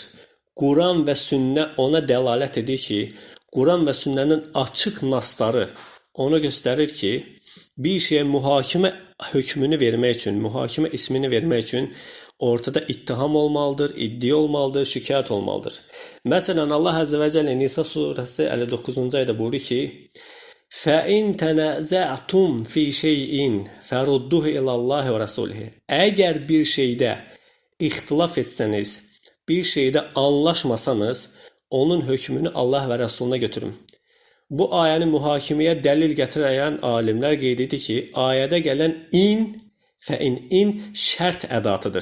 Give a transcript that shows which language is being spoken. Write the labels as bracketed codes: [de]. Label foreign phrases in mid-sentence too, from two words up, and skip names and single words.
[az] Quran və sünnə ona dəlalət edir ki, Quran və sünnənin açıq nasları onu göstərir ki, bir şeyə mühakimə hökmünü vermək üçün, mühakimə ismini vermək üçün ortada ittiham olmalıdır, iddia olmalıdır, şikayət olmalıdır. Məsələn, Allah Əzə və Cəllə Nisa surəsi 59-cu ayda buyurur ki, [ar] فَاِنْ تَنَزَعْتُمْ فِي شَيْءٍ فَرُدُّهُ اِلَى اللّٰهِ وَرَسُولِهِ. [az] Əgər bir şeydə ixtilaf etsəniz, bir şeydə anlaşmasanız, onun hökmünü Allah və Rəsuluna götürün. Bu ayəni mühakiməyə dəlil gətirən alimlər qeyd edir ki, ayədə gələn in şərt ədatıdır.